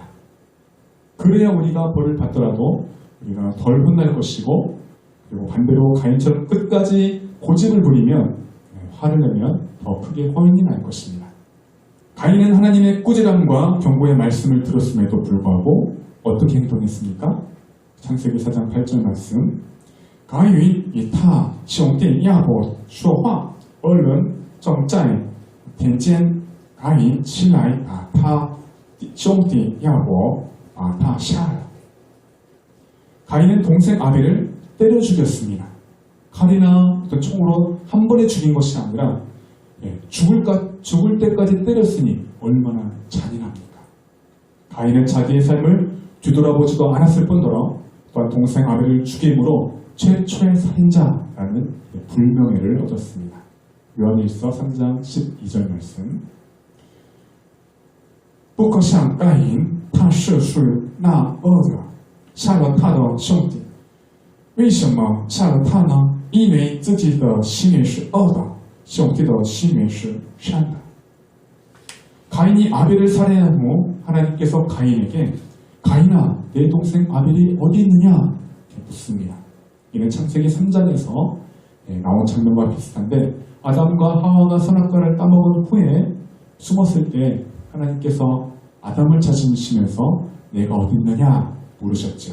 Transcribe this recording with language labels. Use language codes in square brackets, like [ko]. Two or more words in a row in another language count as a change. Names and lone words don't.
[ko] 그래야 우리가 벌을 받더라도 우리가 덜 혼날 것이고, 그리고 반대로 가인처럼 끝까지 고집을 부리면, 화를 내면 더 크게 허용이 날 것입니다. 가인은 하나님의 꾸지람과 경고의 말씀을 들었음에도 불구하고 어떻게 행동했습니까? 창세기 4장 8절 말씀. [zh] 가인 以他兄弟亚伯说话，二人正在田间，가인起来把他兄弟亚伯把他杀了。 [ko] 가인은 동생 아벨을 때려 죽였습니다. 칼이나 어떤 총으로 한 번에 죽인 것이 아니라 죽을 때까지 때렸으니 얼마나 잔인합니까? 가인은 자기의 삶을 뒤돌아보지도 않았을 뿐더러 또한 동생 아벨을 죽임으로 최초의 살인자라는 불명예를 얻었습니다. 요한일서 3장 12절 말씀. [zh] 不可像该隐，他是属那恶者，杀了他的兄弟。为什么杀了他呢？因为自己的心里是恶的，兄弟的心里是善的。 [ko] 가인이 아벨을 살해한 후 하나님께서 가인에게 가인아, 내 동생 아벨이 어디 있느냐? 이렇게 묻습니다. 이는 창세기 3장에서 나온 장면과 비슷한데, 아담과 하와가 선악과를 따먹은 후에 숨었을 때 하나님께서 아담을 찾으시면서 내가 어디 있느냐 물으셨죠.